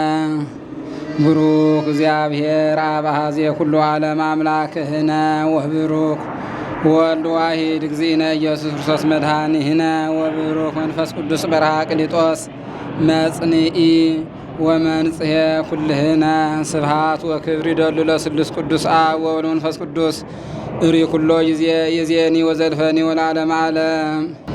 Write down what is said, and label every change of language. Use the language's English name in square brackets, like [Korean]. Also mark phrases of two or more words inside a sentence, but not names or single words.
[Geez] ብሩክ እግዚአብሔር አብ አዜ ኩሉ ዓለም አምላክህነ ወብሩክ ወልድ ዋሂድ እግዚእነ ኢየሱስ ክርስቶስ መድኃኒነ ወብሩክ መንፈስ ቅዱስ በርሃ ቅሊጦስ መጽንዒ ወመንጽሔ ኩልህነ ስብሐት ወክብር ይደሉ ለስሉስ ቅዱስ አብ ወወልድ ወመንፈስ ቅዱስ እሪ ኩሎ ጊዜ ይእዜኒ ወዘልፈኒ ወለዓለመ ዓለም